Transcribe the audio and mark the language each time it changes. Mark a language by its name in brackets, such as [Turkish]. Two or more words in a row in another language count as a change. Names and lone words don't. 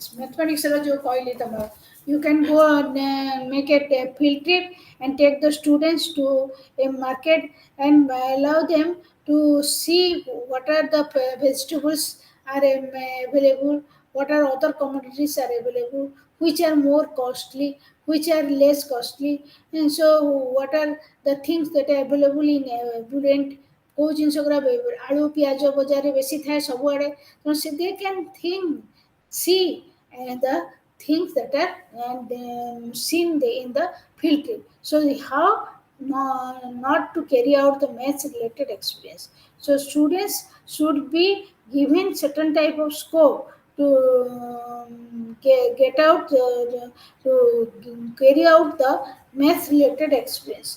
[Odia] Mathematics ର ଯୋଉ କହିଲି ତମର, [English] you can go and make it a field trip and take the students to a market and allow them to see what are the vegetables are available, what are other commodities are available, which are more costly, which are less costly, and so what are the things that are available in abundant, [Odia] କେଉଁ ଜିନିଷ ଗୁଡ଼ା ଆଳୁ ପିଆଜ ବଜାରରେ ବେଶୀ ଥାଏ ସବୁଆଡ଼େ, ତେଣୁ ସେ [English] they can think see the things that are and seen in the field trip. So how not to carry out the maths related experience. So students should be given certain type of scope to get out to carry out the math related experience.